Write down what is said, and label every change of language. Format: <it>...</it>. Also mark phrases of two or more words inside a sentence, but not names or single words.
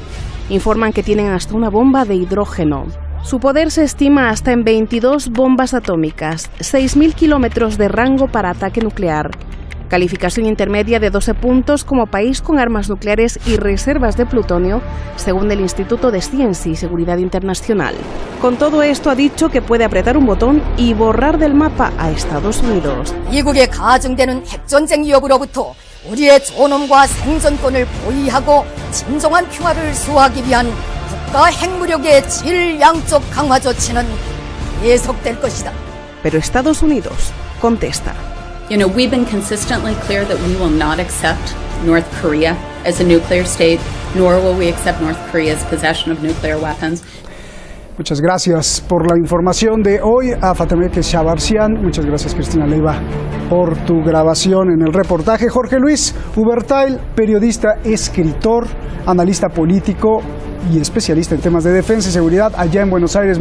<es>Informan que tienen hasta una bomba de hidrógeno. Su poder se estima hasta en 22 bombas atómicas, 6.000 kilómetros de rango para ataque nuclear. Calificación intermedia de 12 puntos como país con armas nucleares y reservas de plutonio, según el Instituto de Ciencia y Seguridad Internacional. Con todo esto ha dicho que puede apretar un botón y borrar del mapa a Estados Unidos.</es> <ko>미국에 가중되는 핵전쟁 위협으로부터 우리의 존엄과 생존권을 보위하고 진정한 평화를 수호하기 위한 국가 핵무력의 질 양쪽 강화 조치는 계속될 것이다.</ko> <es>Pero Estados Unidos contesta.</es> <en>You know, we've been consistently clear that we will not accept North Korea as a nuclear state, nor will we accept North Korea's possession of nuclear weapons.</en> <es>Muchas gracias por la información de hoy a Fatemeh Shabarzian. Muchas gracias, Cristina Leiva, por tu grabación en el reportaje. Jorge Luis Ubertail, periodista, escritor, analista político y especialista en temas de defensa y seguridad allá en Buenos Aires.</es>